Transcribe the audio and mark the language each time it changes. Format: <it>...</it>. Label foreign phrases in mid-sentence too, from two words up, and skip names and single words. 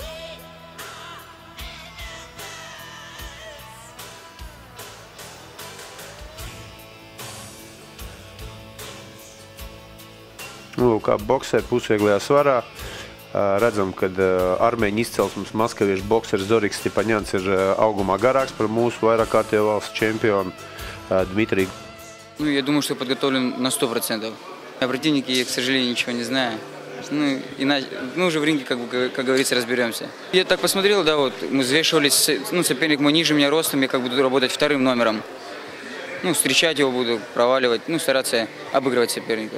<lv>Lūk, kā bokseri pusvieglajā svarā. Redzam, ka armēņu izcelsmes maskaviešu bokseris Zoriks Stepaņans ir augumā garāks par mūsu vairākkārtējo valsts čempionu Dmitriju.</lv> <ru>Ну, я думаю, что подготовлен на 100%. О противнике я, к сожалению, ничего не знаю. Ну, иначе, мы уже в ринге, как говорится, разберемся. Я так посмотрел, да, вот, мы взвешивались, ну, соперник мой ниже меня ростом, я как буду работать вторым номером. Ну, встречать его буду, проваливать, ну, стараться обыгрывать соперника.</ru>